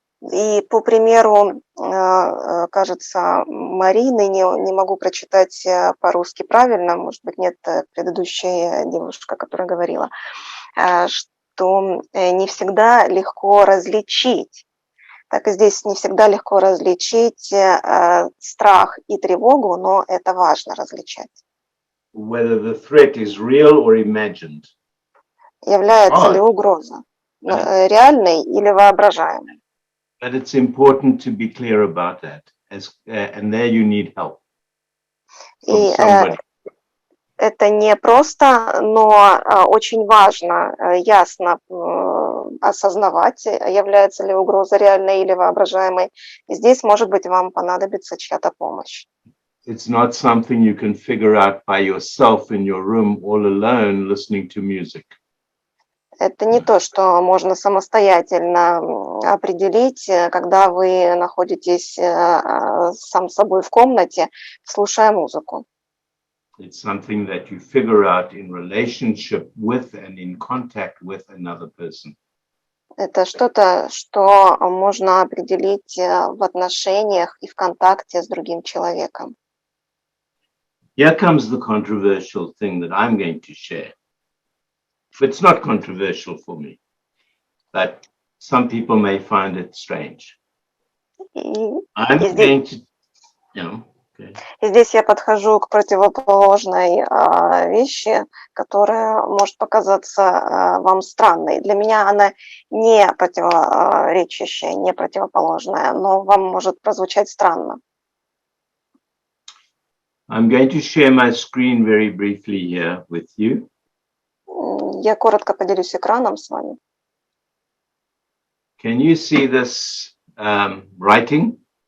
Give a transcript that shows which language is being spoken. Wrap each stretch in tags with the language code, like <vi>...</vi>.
<ru>И по примеру, кажется, Марины, не могу прочитать по-русски правильно, может быть, нет, предыдущая девушка, которая говорила, что не всегда легко различить. Так и здесь не всегда легко различить страх и тревогу, но это важно различать.</ru> <en>Whether the threat is real or imagined.</en> <ru>Является ли угроза реальной или воображаемой?</ru> <en>But it's important to be clear about that, and there you need help from</en> <ru>И</ru> <en>somebody.</en> <ru>это не просто, но очень важно ясно осознавать, является ли угроза реальной или воображаемой. И здесь, может быть, вам понадобится чья-то помощь.</ru> <en>It's not something you can figure out by yourself in your room all alone listening to music.</en> <ru>Это не то, что можно самостоятельно определить, когда вы находитесь сам собой в комнате, слушая музыку.</ru> <en>It's something that you figure out in relationship with and in contact with another person.</en> <ru>Это что-то, что можно определить в отношениях и в контакте с другим человеком.</ru> <en>Here comes the controversial thing that I'm going to share. It's not controversial for me, but some people may find it strange. I'm going to, okay.</en> <ru>И здесь я подхожу к противоположной вещи, которая может показаться вам странной. Для меня она не противоречащая, не противоположная, но вам может прозвучать странно.</ru> <en>I'm going to share my screen very briefly here with you.</en> <ru>Я коротко поделюсь экраном с вами.</ru> <en>Can you see this writing?</en>